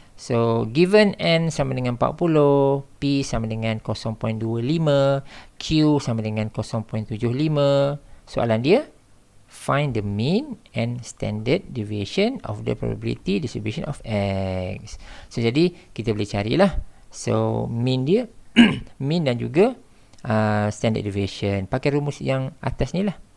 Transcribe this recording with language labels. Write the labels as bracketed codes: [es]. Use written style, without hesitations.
[ms] So, given n sama dengan 40, p sama dengan 0.25, q sama dengan 0.75. Soalan dia, [en] find the mean and standard deviation of the probability distribution of x. [ms] So, jadi kita boleh carilah. So, mean dia, mean dan juga standard deviation. Pakai rumus yang atas ni lah.